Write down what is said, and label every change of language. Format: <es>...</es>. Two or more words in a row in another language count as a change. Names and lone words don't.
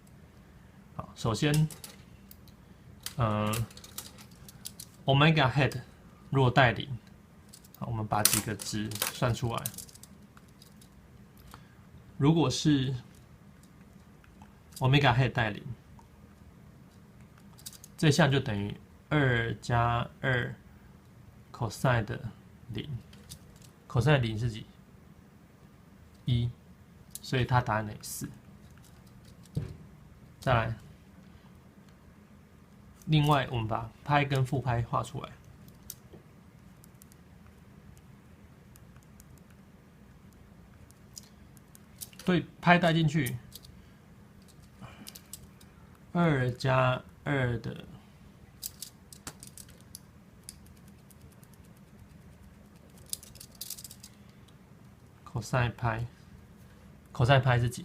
<zh>好，首先。</zh> <en>omega head</en> <zh>若帶0，好，我們把幾個值算出來。如果是</zh> <en>omega head</en> <zh>帶0，這項就等於2加2 cosine 的0，cosine 0是幾？1，所以它答案等於4。再來。另外，我們把拍跟負拍畫出來。對，拍帶進去，2加2的 cosine 拍，cosine 拍是幾？</zh>